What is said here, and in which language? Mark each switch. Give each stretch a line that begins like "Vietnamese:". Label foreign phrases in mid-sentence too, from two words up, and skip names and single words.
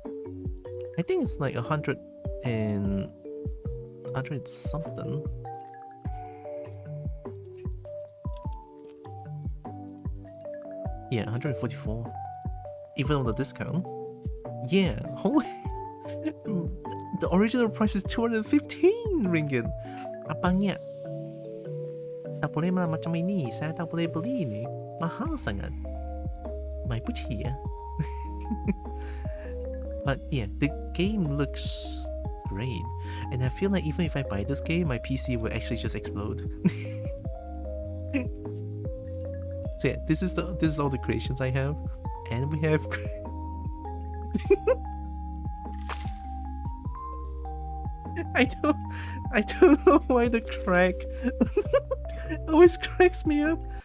English: I think it's like 100 something. Yeah, 144. Even on the discount. Yeah, holy. The original price is 215 ringgit.
Malay: Apanya? Tak boleh macam ini. Saya tak boleh beli ini. Mahal sangat.
Chinese: 买不起呀.
English: But yeah, the game looks great. And I feel like even if I buy this game, my PC will actually just explode. So yeah, this is all the creations I have. And we have I don't know why the crack always cracks me up.